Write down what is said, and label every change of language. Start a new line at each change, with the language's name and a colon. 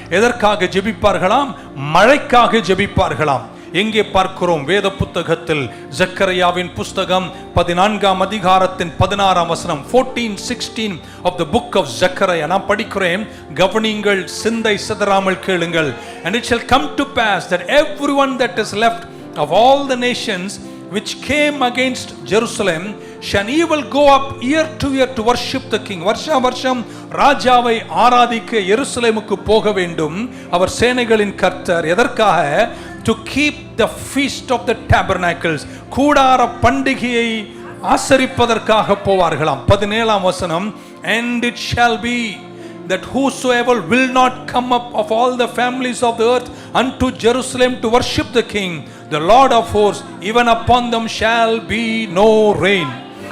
Tamil: எதற்காக ஜெபிப்பார்களாம்? மழைக்காக ஜெபிப்பார்களாம். எங்கே பார்க்கிறோம்? வேத புத்தகத்தில் ஜக்கரியாவின் புஸ்தகம் 14ஆம் அதிகாரத்தின் 16ஆம் வசனம், 14:16
English: of the book of Zechariah.
Tamil: நான் படிக்கிறேன், கவனிங்கள், சிந்தை சிதறாமல் கேளுங்கள்.
English: And it shall come to pass that everyone that is left of all the nations which came against Jerusalem shall he will go up year to year to worship the king.
Tamil: வருஷா வருஷம் ராஜாவை ஆராதிக்க எருசலேமுக்கு போக வேண்டும் அவர் சேனைகளின் கர்த்தர். எதற்காக?
English: to keep the feast of the tabernacles,
Tamil: கூடார பண்டிகையை ஆசரிப்பதற்காக போவார்களாம். 17ஆம் வசனம்,
English: and it shall be that whosoever will not come up of all the families of the earth unto Jerusalem to worship the king, the Lord of hosts, even upon them shall be no rain.